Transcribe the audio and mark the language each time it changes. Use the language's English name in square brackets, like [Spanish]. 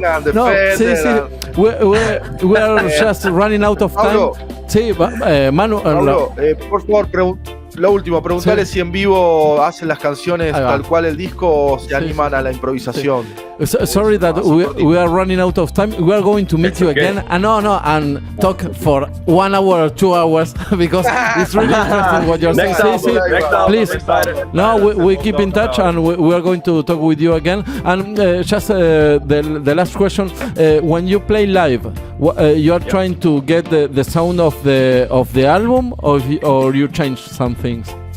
[English] No, we are just running out of time. [Spanish] Manu, por favor, lo último, preguntarle si en vivo hacen las canciones tal cual el disco o se animan a la improvisación. [English] Sorry that we are running out of time. We are going to meet you again and talk for 1 hour or 2 hours because it's really interesting what you're saying. Please. No, we keep in touch and we are going to talk with you again. And just the last question: when you play live, you are trying to get the sound of the album, or you change some things?